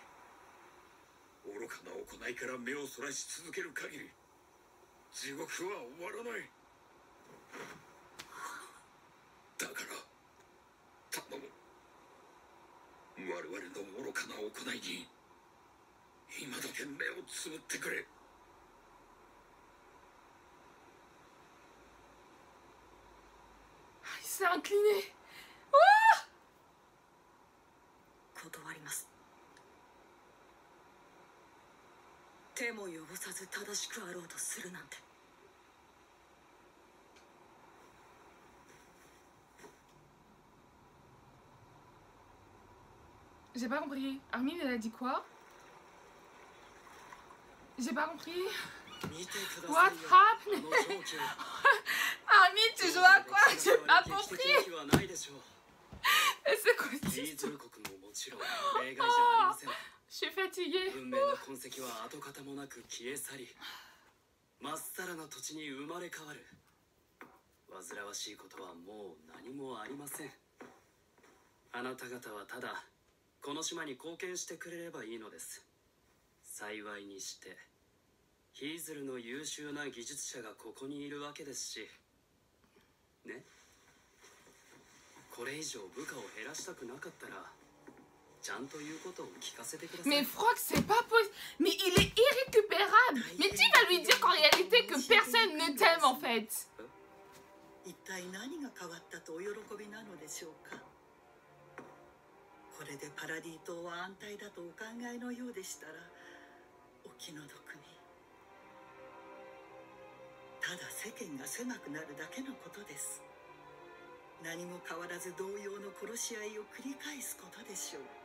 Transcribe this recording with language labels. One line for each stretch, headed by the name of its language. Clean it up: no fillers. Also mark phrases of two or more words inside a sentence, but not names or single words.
Japanese: 愚かな行いから目をそらし続ける限り地獄は終わらない。だから頼む。我々の愚かな行いに今だけ目をつぶってくれ。
French: Il s'est incliné.
Japanese: 断ります。手も汚さず正しくあろうとするなんて。
French: J'ai pas compris. Armin, elle a dit quoi? J'ai pas compris.
English: What happened?
French: Armin, tu joues à quoi? J'ai pas compris. Et c'est quoi cette histoire? Oh, je suis fatiguée.
Japanese: 運命の痕跡は跡形もなく消え去り、まっさらな土地に生まれ変わる。煩わしいことはもう何もありません。あなた方はただこの島に貢献してくれればいいのです。幸いにしてヒーズルの優秀な技術者がここにいるわけですしね。これ以上部下を減らしたくなかったらちゃんと言うことを聞かせてください。
French: Mais Frog, c'est pas possible. Mais il est irrécupérable. Mais qui va lui dire qu'en réalité que personne ne t'aime en fait?
Japanese: 一体何が変わったとお喜びなのでしょうか。これでパラディ島は安泰だとお考えのようでしたらお気の毒に。ただ世間が狭くなるだけのことです。何も変わらず同様の殺し合いを繰り返すことでしょう。